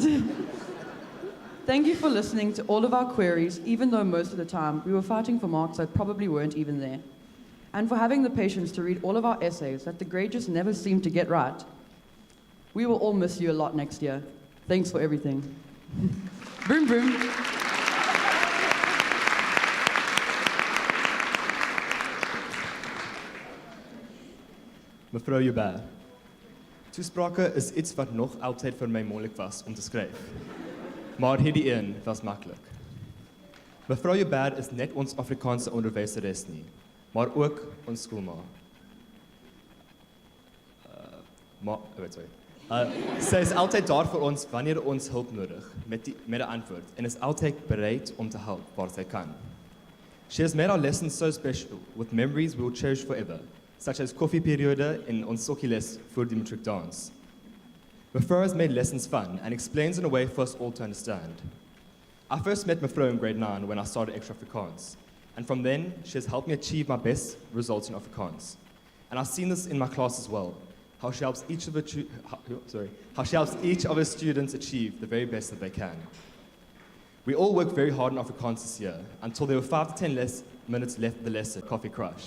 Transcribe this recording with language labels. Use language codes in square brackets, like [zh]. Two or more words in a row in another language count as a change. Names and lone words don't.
[en] Thank you for listening to all of our queries, even though most of the time we were fighting for marks that probably weren't even there. And for having the patience to read all of our essays that the grade just never seemed to get right. We will all miss you a lot next year. Thanks for everything. Vroom, vroom. [af] Mevrou Joubert. Toesprake is iets wat nog altyd vir my moeilik was om te skryf. Maar hierdie een was maklik. Mevrou Joubert is net ons Afrikaanse onderwyseres nie, maar ook ons skoolma. Sy is altyd daar vir ons wanneer ons hulp nodig met 'n antwoord en is altyd bereid om te help waar sy kan. [en] She has made our lessons so special with memories we will cherish forever. Such as [af] koffieperiode en ons sokkieles voor die [en] matric dance. Mevrou has made lessons fun and explains in a way for us all to understand. I first met Mevrou in grade 9 when I started extra Afrikaans, and from then she has helped me achieve my best results in Afrikaans. And I've seen this in my class as well, how she helps each of her students achieve the very best that they can. We all worked very hard in Afrikaans this year until there were 5 to 10 minutes left of the lesson, coffee crush.